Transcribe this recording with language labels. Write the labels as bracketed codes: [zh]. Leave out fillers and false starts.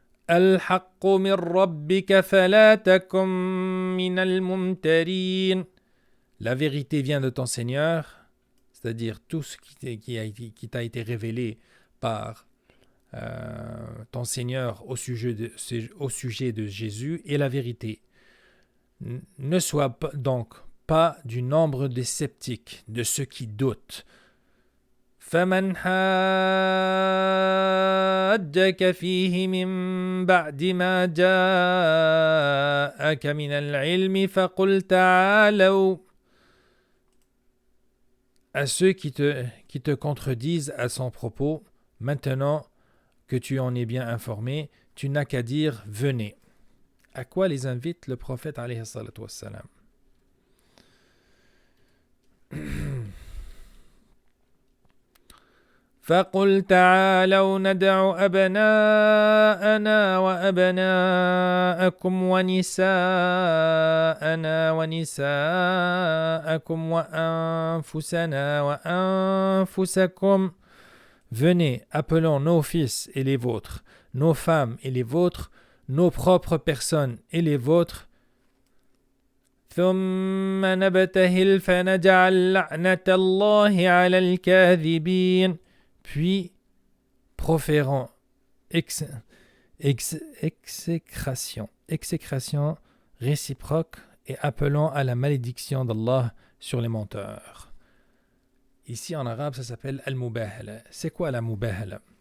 [ar] الحق من ربك فلا تكن من الممترين. [fr] La vérité vient de ton Seigneur, c'est-à-dire tout ce qui t'a été révélé par ton Seigneur au sujet de Jésus est la vérité. Ne sois donc pas du nombre des sceptiques, de ceux qui doutent. [ar] فمن حاجك فيه من بعد ما جاءك من العلم فقل تعالوا. [fr] À ceux qui te contredisent à son propos, maintenant que tu en es bien informé, tu n'as qu'à dire venez. À quoi les invite le prophète alayhi salatu wassalam? [ar] فقل تعالوا ندع أبناءنا وأبناءكم ونساءنا ونساءكم وأنفسنا وأنفسكم. [fr] Venez, appelons nos fils et les vôtres, nos femmes et les vôtres, nos propres personnes et les vôtres. [ar] ثم نبتهل فنجعل لعنة الله على الكاذبين. [fr] Puis proférons exécration réciproque et appelons à la malédiction d'Allah sur les menteurs. Ici en arabe ça s'appelle al-mubahala. C'est quoi la mubahala?